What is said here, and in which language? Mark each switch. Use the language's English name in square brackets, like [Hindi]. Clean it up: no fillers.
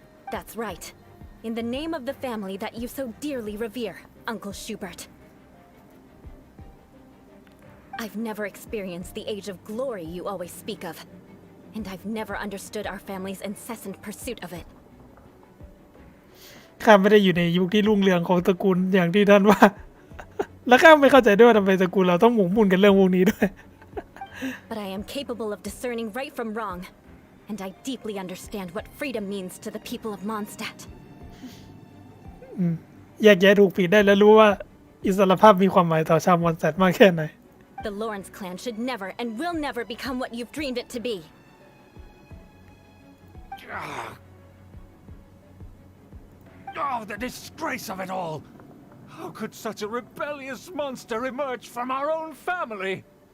[English] That's right. In the name of the family that you so dearly revere, Uncle Schubert. I've never experienced the age of glory you always speak of, and I've never understood our family's incessant pursuit of it. [Thai] ข้าไม่ได้อยู่ในยุคที่รุ่งเรืองของตระกูลอย่างที่ท่านว่า และข้าไม่เข้าใจด้วยว่าทำไมตระกูลเราต้องหมกมุ่นกันเรื่องพวกนี้ด้วย [English] But I am capable of discerning right from wrong, and I deeply understand what freedom means to the people of Mondstadt. [Thai] แยกแยะถูกผิดได้และรู้ว่าอิสรภาพมีความหมายต่อชาวมอนสแตทมากแค่ไหน [English] The Lawrence clan should never and will never become what you've dreamed it to be. Oh, the disgrace of it all! How could such a rebellious monster emerge from our own family?